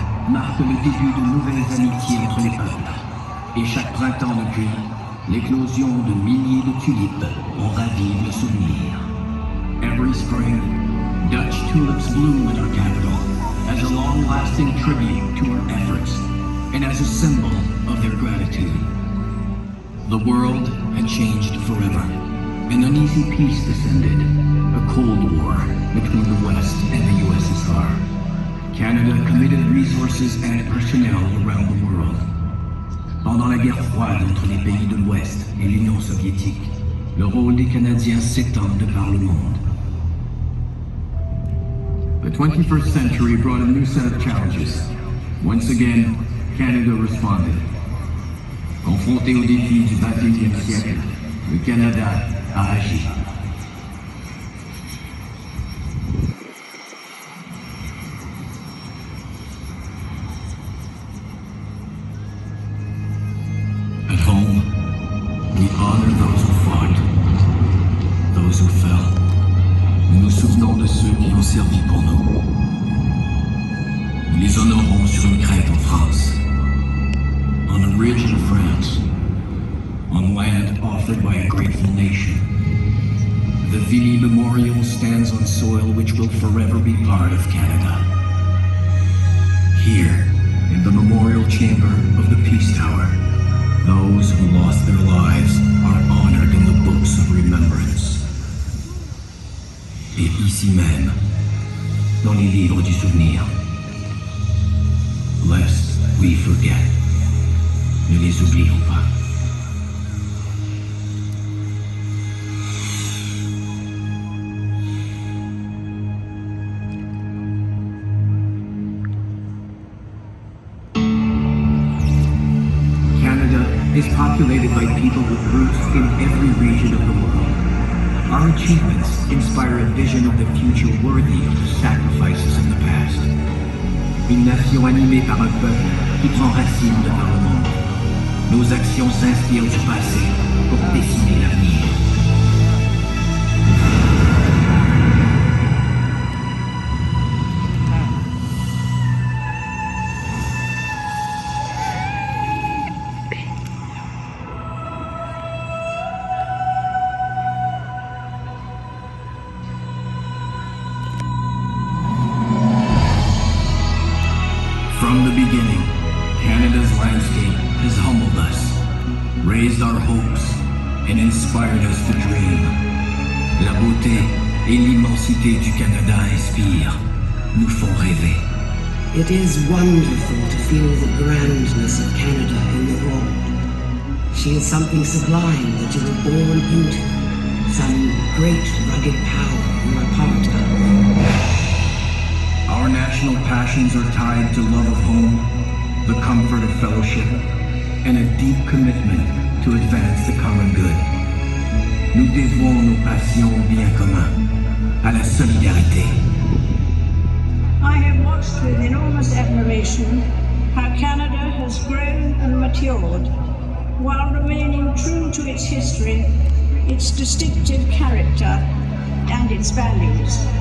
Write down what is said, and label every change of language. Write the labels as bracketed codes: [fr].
[fr] marque le début de nouvelles amitiés entre les peuples. Et chaque printemps depuis, l'éclosion de milliers de tulipes en ravive le souvenir. [en] Every spring, Dutch tulips bloom in our capital as a long-lasting tribute to our efforts and as a symbol of their gratitude. The world had changed forever. An uneasy peace descended, a Cold War between the West and the USSR. Canada committed resources and personnel around the world. [fr] Pendant la guerre froide entre les pays de l'Ouest et l'Union soviétique, le rôle des Canadiens s'étend de par le monde. [en] The 21st century brought a new set of challenges. Once again, Canada responded. [fr] Confronté aux défis du 21e siècle, le Canada a agi. [en] At home, we honor those who fought, those who fell. [fr] Nous nous souvenons de ceux qui ont servi pour nous. Nous les honorons sur une crête en France, [en] on a ridge in France, [fr] on land offered by a grateful nation. [en] The Vimy Memorial stands on soil which will forever be part of Canada. Here, in the memorial chamber of the Peace Tower, those who lost their lives are honored in the books of remembrance. [fr] Et ici même, dans les livres du souvenir, [en] lest we forget. [fr] Ne les oublions pas. [en] Canada is populated by people with roots in every region of the world. Our achievements inspire a vision of the future worthy of the sacrifices of the past. [fr] Une nation animée par un peuple qui prend racine de par le monde. Nos actions s'inspirent du passé pour dessiner l'avenir. [en] From the beginning, Canada's landscape has humbled us, raised our hopes, and inspired us to dream. [fr] La beauté et l'immensité du Canada inspirent, nous font rêver. [en] It is wonderful to feel the grandness of Canada in the world. She is something sublime that you were born into, some great rugged power you are part of. Our national passions are tied to love of home, the comfort of fellowship, and a deep commitment to advance the common good. [fr] Nous dévouons nos passions au bien commun, à la solidarité. [en] I have watched with enormous admiration how Canada has grown and matured while remaining true to its history, its distinctive character, and its values.